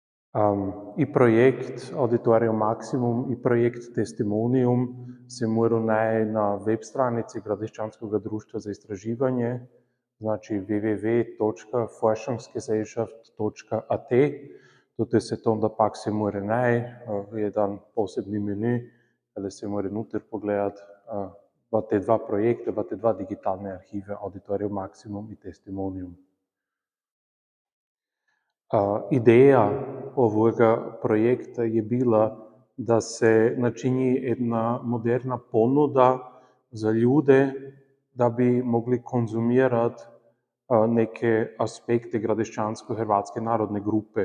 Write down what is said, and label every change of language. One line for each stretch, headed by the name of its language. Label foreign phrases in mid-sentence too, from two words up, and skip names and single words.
Croatian: I projekt Auditorium Maximum i projekt Testimonium se morajo najti na web stranici Gradiščanskega društva za istraživanje, znači www.forschungsgesellschaft.at. Tutaj se to onda pak se mora najti, jedan posebni menu, da se mora nuter pogledati v te dva projekte, v te dva digitalne arhive Auditorium Maximum i Testimonium. Ideja ovoga projekta je bila da se načini jedna moderna ponuda za ljude, da bi mogli konzumirati neke aspekte gradiščansko-hrvatske narodne grupe.